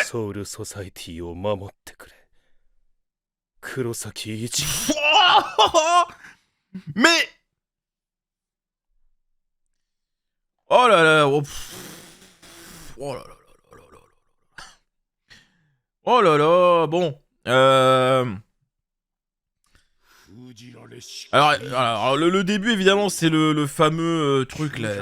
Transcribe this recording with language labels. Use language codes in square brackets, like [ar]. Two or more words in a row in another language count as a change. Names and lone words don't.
[ja] ソウルソサイティを守ってくれ黒崎一 [fr] Mais oh là là, oh, oh là là là là là là. Oh là là, bon. Alors le début évidemment c'est le fameux truc là.